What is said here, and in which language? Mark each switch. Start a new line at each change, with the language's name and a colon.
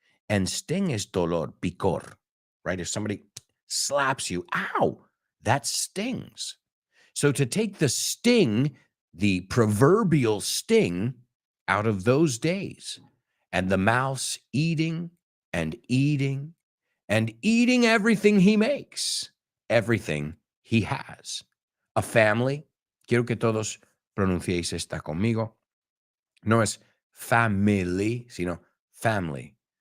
English: And sting is
Spanish: dolor, picor,
English: right? If somebody slaps you, ow, that stings. So to take the sting, the proverbial sting, out of those days, and the mouse eating and eating and eating everything he makes, everything he has. A family,
Spanish: quiero que todos pronunciéis esta conmigo. No es family, sino family.